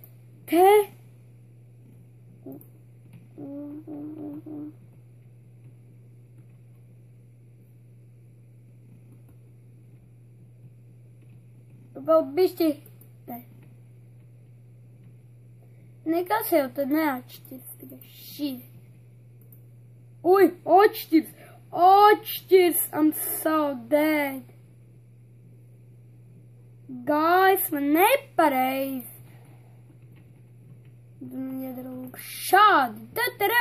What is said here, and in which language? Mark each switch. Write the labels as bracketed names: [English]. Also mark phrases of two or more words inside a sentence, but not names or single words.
[Latvian] Vēl bišķi. Nekas jau tad neatšķirs, tikai šī. Atšķirs, [English] I'm so dead. [Latvian] Gaisma nepareizi. Man jādara lūk šādi. Tatarā.